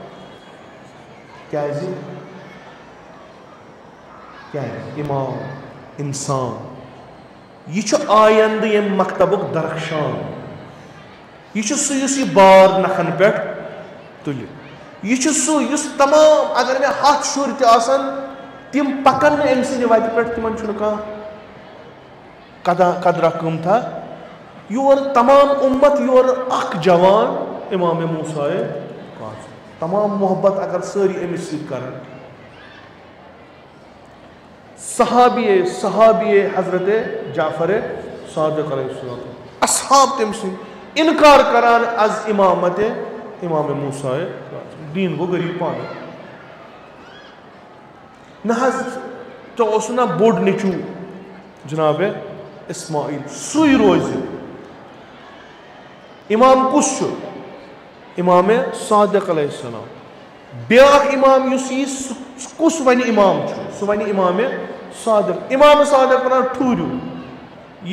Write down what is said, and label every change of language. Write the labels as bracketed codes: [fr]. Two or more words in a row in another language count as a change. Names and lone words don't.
[ks] کیازِ امام انسان یہ چھُ آیندٕ ییٚمہِ مکتبُک درخشان یہ چھُ سُہ یُس یہِ بار نکھن پٮ۪ٹھ تُلہِ یہ چھُ سُہ یُس تمام اگر مےٚ 100 شُرۍ تہِ آسن تِم پکن نہٕ أمۍ سٕنٛدِ وتہِ پٮ۪ٹھ تِمن چھُنہٕ کانٛہہ قدرا قۭمتھا یور تمام اُمت یور اکھ جوان امام موسیٰ کاظم تمام محبت اگر سٲری أمِس سۭتۍ کرن صحابی حضرت جعفر صادق [ar] علیہ السلام [ks] اصحاب تٔمۍ سٕنٛدۍ انکار کران از امامت امام موسیٰ دین گوٚو غریب پانے نہ حظ ژےٚ اوسُ نا بوٚڑ نیٚچوٗ جناب اسماعیل سُے روزِ امام کُس چھُ امام صادق [ar] علیہ السلام [ks] بیاکھ امام یُس یی سُہ کُس وَنہِ امام چھُ سُہ وَنہِ امام صادق وَنان ٹھوٗرِو یہِ